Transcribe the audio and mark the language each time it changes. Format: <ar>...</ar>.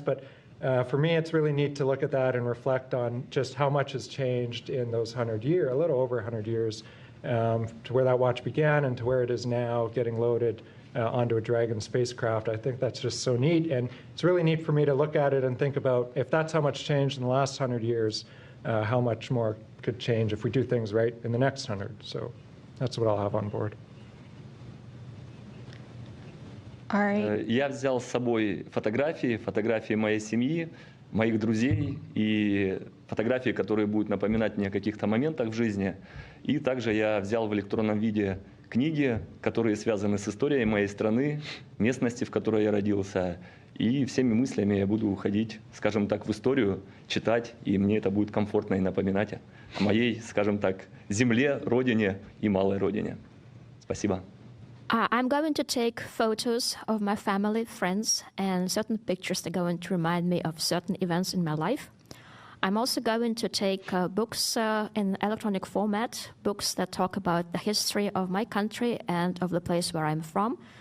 <en>But for me, it's really neat to look at that and reflect on just how much has changed in those a little over 100 years, to where that watch began and to where it is now, getting loaded onto a Dragon spacecraft. I think that's just so neat, and it's really neat for me to look at it and think about, if that's how much changed in the last 100 years, how much more could change if we do things right in the next 100. So that's what I'll have on board. All right.</en> <ru>Я взял с собой фотографии моей семьи, моих друзей и фотографии, которые будут напоминать мне о каких-то моментах в жизни. И также я взял в электронном виде книги, которые связаны с историей моей страны, местности, в которой я родился. И всеми мыслями я буду уходить, скажем так, в историю, читать, и мне это будет комфортно и напоминать о моей, скажем так, земле, родине и малой родине. Спасибо.</ru> <en>I'm going to take photos of my family, friends, and certain pictures that are going to remind me of certain events in my life. I'm also going to take books in electronic format, books that talk about the history of my country and of the place where I'm from,</en>